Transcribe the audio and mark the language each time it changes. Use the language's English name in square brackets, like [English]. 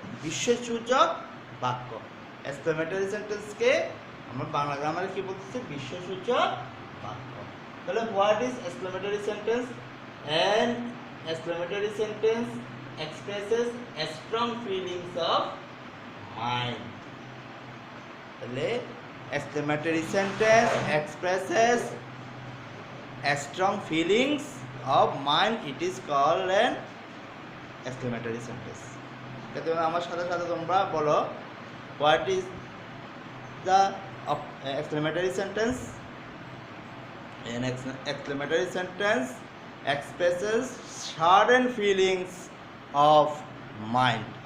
[Bangla] বিস্ময়সূচক বাক্য। এক্সক্লেমেটরি সেন্টেন্সকে আমরা বাংলা গ্রামারে কি বলতেছি? বিস্ময়সূচক বাক্য। তাহলে [English] What is exclamatory sentence? An exclamatory sentence expresses a strong feelings of mind. তাহলে exclamatory sentence expresses a strong feelings of mind, it is called an exclamatory sentence. [Bangla] কিন্তু আমার সাথে সাথে তোমরা বলো, [English] what is the exclamatory sentence? An exclamatory sentence expresses sudden feelings of mind.